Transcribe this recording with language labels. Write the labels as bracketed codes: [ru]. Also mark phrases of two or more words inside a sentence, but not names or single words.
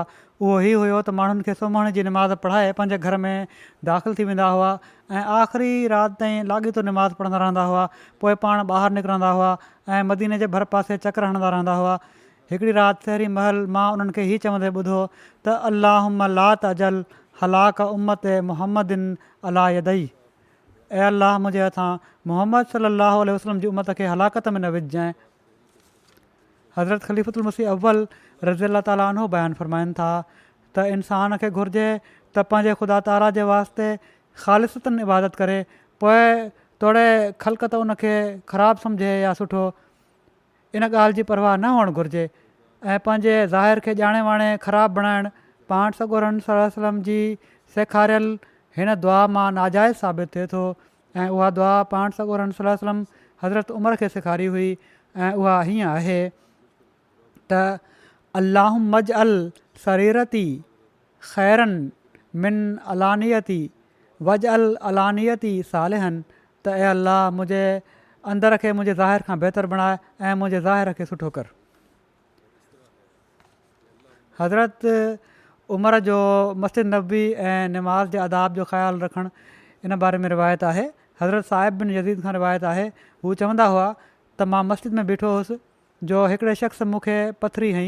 [sd] उहो ई हुयो त माण्हुनि खे सुम्हण जी निमाज़ पढ़ाए पंहिंजे घर में दाख़िल थी वेंदा हुआ ऐं आख़िरी राति ताईं लाॻीतो निमाज़ पढ़ंदा रहंदा हुआ। पोइ पाण ॿाहिरि निकिरंदा हुआ ऐं मदीने जे भर पासे चकर हणंदा रहंदा हुआ। हिकिड़ी राति सहरी महल मां उन्हनि खे हीअ चवंदे ॿुधो त [ar] اللهم لا تجعل هلاك أمة محمد على يدي. [sd] ऐं अल्लाह मुंहिंजे हथां मुहम्मद [ar] صلى الله عليه وسلم [sd] जी उम्मत खे हलाकत में न विझजांइ। हज़रत ख़लीफ़तुल मसीह अव्वल [ar] رضي الله تعالى عنه [sd] बयानु फ़रमाइनि था त इंसान खे घुरिजे त पंहिंजे ख़ुदा ताला जे वास्ते ख़ालिसतन इबादत करे। पोइ तोड़े ख़ल्क़त उनखे ख़राबु सम्झे या सुठो, इन ॻाल्हि जी परवाह न हुअणु घुरिजे ऐं पंहिंजे ज़ाहिर खे ॼाणे वाणे ख़राबु बणाइणु पाण सॻोरनि सलम जी सेखारियल हिन दुआ मां नाजाइज़ साबित थिए थो। ऐं उहा दुआ पाण सॻोरनि सलम हज़रत उमर खे सेखारी हुई ऐं उहा हीअं आहे त [ar] اللهم اجعل سريرتي خيرا من علانيتي واجعل علانيتي صالحة [sd] त ऐं अलाह मुंहिंजे अंदर खे मुंहिंजे ज़ाहिर खां बहितरु बणाए ऐं मुंहिंजे ज़ाहिर खे सुठो कर। हज़रत उमर जो मस्जिद नबी ऐं नमाज़ जे आदाब जो ख़्यालु रखणु इन बारे में रिवायत आहे। हज़रत साहिब बिन यज़ीद खां रिवायत आहे, हू चवंदा हुआ त मां मस्जिद में बीठो हुउसि जो हिकिड़े शख़्स मूंखे पथरी हईं।